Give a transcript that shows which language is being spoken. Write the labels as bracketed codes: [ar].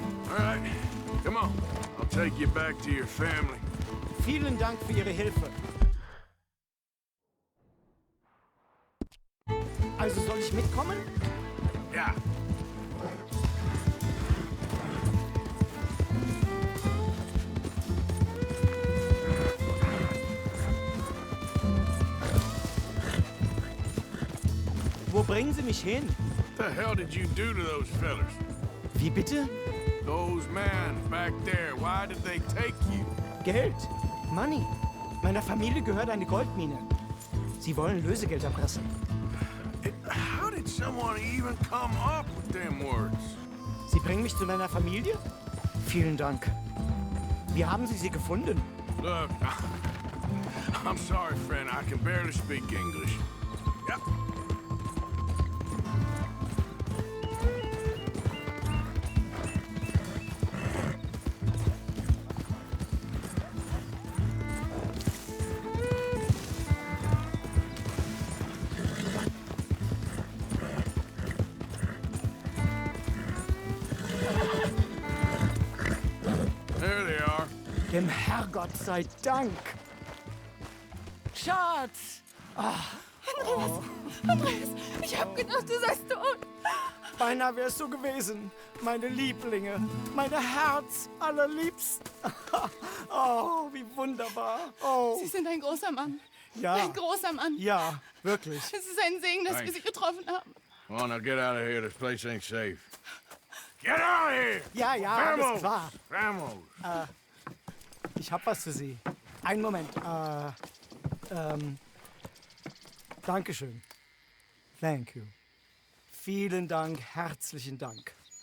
[en] All right, come on. I'll take you back to your family. [de] Vielen Dank für Ihre Hilfe. Also soll ich mitkommen? Ja. Wo bringen Sie mich hin? [en] What the hell did you do to those fellas? [de] Wie bitte? [en] Those men back there, why did they take you? [de] Geld. Money. Meiner Familie gehört eine Goldmine. Sie wollen Lösegeld erpressen. [en] How did someone even come up with them words? [de] Sie bringen mich zu meiner Familie? Vielen Dank. Wie haben Sie sie gefunden? [en] Look, I'm sorry, friend. I can barely speak English. Yep. There they are. [de] Dem Herrgott sei Dank. Schatz! Andreas, ich hab gedacht, du seist tot. Beinahe wär's so gewesen. Meine Lieblinge, meine Herz allerliebsten. Oh, wie wunderbar. Oh, Sie sind ein großer Mann. ja. Ein großer Mann. Ja, wirklich. Es ist ein Segen, dass wir [en] Thanks. [de] Sie getroffen haben. [en] Come on, now get out of here. This place ain't safe. Get out of here! [de] Ja, ja, alles [es] Vamos! [de] klar. [es] Vamos! [de] Ich hab was für Sie. Einen Moment. Dankeschön. [en] Thank you. [de] Vielen Dank, herzlichen Dank.